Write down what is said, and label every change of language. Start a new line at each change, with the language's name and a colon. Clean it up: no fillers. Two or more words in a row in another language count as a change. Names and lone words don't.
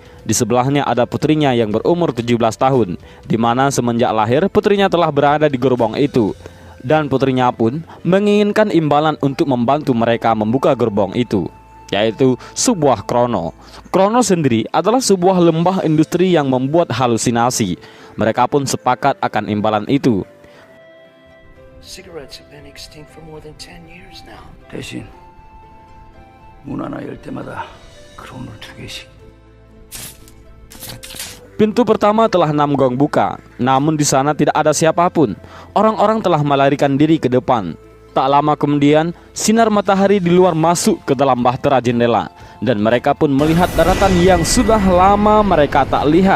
Indonesian: Di sebelahnya ada putrinya yang berumur 17 tahun, di mana semenjak lahir putrinya telah berada di gerbong itu. Dan putrinya pun menginginkan imbalan untuk membantu mereka membuka gerbong itu, yaitu sebuah krono. Krono sendiri adalah sebuah lembah industri yang membuat halusinasi. Mereka pun sepakat akan imbalan itu.
English: Cigarettes have been extinct for more than 10 years now.
Korean: 대신 문 하나 열 때마다 크론을 2개씩.
Indonesian: Pintu pertama telah Namgong buka, namun di sana tidak ada siapapun. Orang-orang telah melarikan diri ke depan. Tak lama kemudian, sinar matahari di luar masuk ke dalam bahtera jendela, dan mereka pun melihat daratan yang sudah lama mereka tak lihat.